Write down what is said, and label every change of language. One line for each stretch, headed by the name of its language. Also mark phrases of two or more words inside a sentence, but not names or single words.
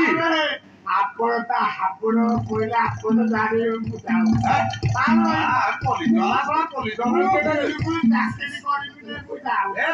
Odia: ଆପଣ ତା ହାବୁଡ କହିଲେ ଆପଣ ଜାଣିବେ ମୁଁ ଯାଉ
Hindi: पुलिस वाला पुलिस
Odia: ଚାକିରି କରିବି ମୁଁ ଯାଉ